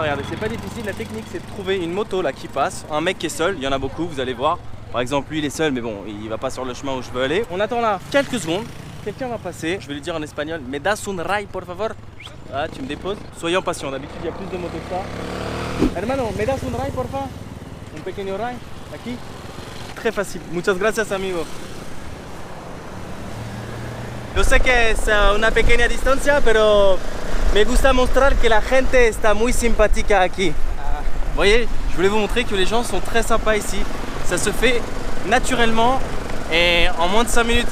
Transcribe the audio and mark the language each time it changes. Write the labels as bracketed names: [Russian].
[French] Regardez, c'est pas difficile, la technique c'est de trouver une moto là qui passe, un mec qui est seul, il y en a beaucoup, vous allez voir. Par exemple lui il est seul mais bon, il va pas sur le chemin où je veux aller. On attend là quelques secondes, quelqu'un va passer, je vais lui dire en espagnol, [Spanish] me das un ray por favor. [French] Ah, tu me déposes. Soyons patients, d'habitude il y a plus de motos que ça. [Spanish] Hermano, me das un ray por favor. Un pequeño ray, aquí. [French] Très facile, [Spanish] muchas gracias amigo. Yo sé que es una pequeña distancia, pero me gusta mostrar que la gente está muy simpática aquí. [French] Vous voyez, je voulais vous montrer que les gens sont très sympas ici. Ça se fait naturellement et en moins de 5 minutes.